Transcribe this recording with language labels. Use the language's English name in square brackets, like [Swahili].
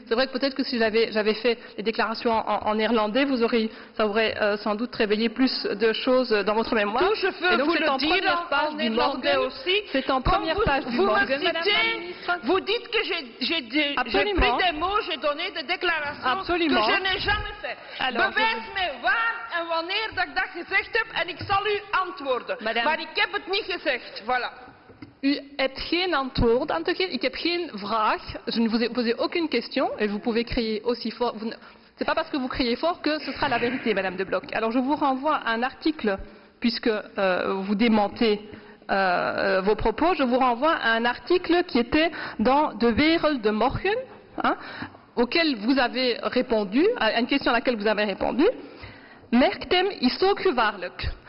[French] C'est vrai que peut-être que si j'avais fait les déclarations en néerlandais, ça aurait sans doute réveillé plus de choses dans votre mémoire. Tout, je peux vous le dire en néerlandais aussi. C'est en première page du Morgen, Madame la Ministre. Vous dites que j'ai pris des mots, j'ai donné des déclarations Absolument. que je n'ai jamais fait. [Dutch] Bewijs mij waar en wanneer dat ik dat gezegd heb en ik zal u antwoorden. [French] Madame. [Dutch] Maar ik heb het niet gezegd. [French] Voilà. [Dutch] U hebt geen antwoord aan te geven. Ik heb geen vraag. [French] Je ne vous ai posé aucune question. Et vous pouvez crier aussi fort. C'est pas parce que vous criez fort que ce sera la vérité, Madame de Blok. Alors je vous renvoie à un article, puisque vous démentez vos propos, je vous renvoie à un article qui était dans De Wereld de Morgen, auquel vous avez répondu, à une question à laquelle vous avez répondu. [Dutch] Merktem is zo gevaarlijk.